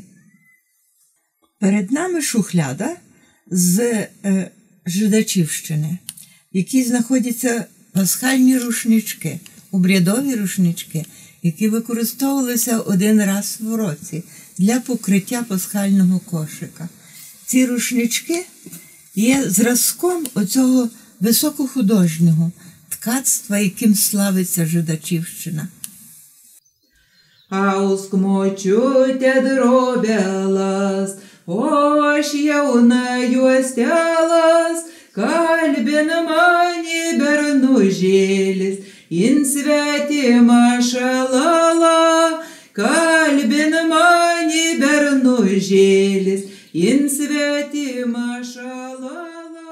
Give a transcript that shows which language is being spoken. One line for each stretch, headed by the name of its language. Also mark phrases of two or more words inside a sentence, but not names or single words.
Ukrainian: Перед нами шухляда з Жидачівщини, в якій знаходяться пасхальні рушнички, обрядові рушнички, які використовувалися один раз в році для покриття пасхального кошика. Ці рушнички є зразком оцього високохудожнього ткацтва, яким славиться Жидачівщина.
Lithuanian: Ausk močiutė drobėlas, o aš jauna juostelas, kalbina mani bernužėlis, in svetimą šalalą, kalbina mani bernužėlis, in svetimą šalalą.